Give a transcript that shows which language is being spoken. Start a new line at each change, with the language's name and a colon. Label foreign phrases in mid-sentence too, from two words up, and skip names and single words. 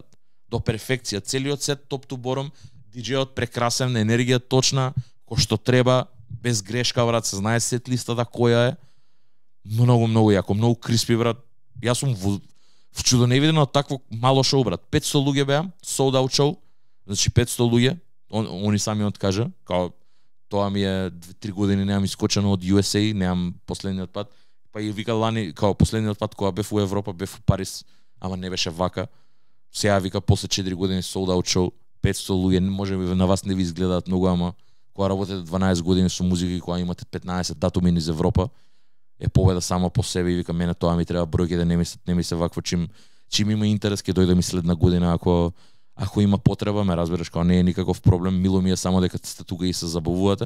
Macedonian: До перфекција, целиот сет топ ту бором, диџејот прекрасен, енергија точна, кој што треба, без грешка, брат, се знае сет листата која е. Многу јако, многу криспи, брат. Јас сум в чудоневидено од такво мало шоу, брат. 500 луѓе беа,
English: sold out show,
Macedonian: значи 500 луѓе, они сами откажа, као тоа ми е 2-3 години немам искочено од USA, немам последниот пат, па и вика лани, као последниот пат кога бев у Европа, бев у Париз, ама не беше вака. Сега вика после 4 години
English: sold out show,
Macedonian: 500 луѓе, може би на вас не ви изгледаат многу, ама кога работите 12 години со музика и кога имате 15 датуми низ Европа, е победа само по себе и вика мене тоа ми треба бројките, не ми се вакво чим чим има интерес ќе дојде ми следна година ако има потреба, ме разбираш, као не е никаков проблем, мило ми е само дека сте тука и се забавувате.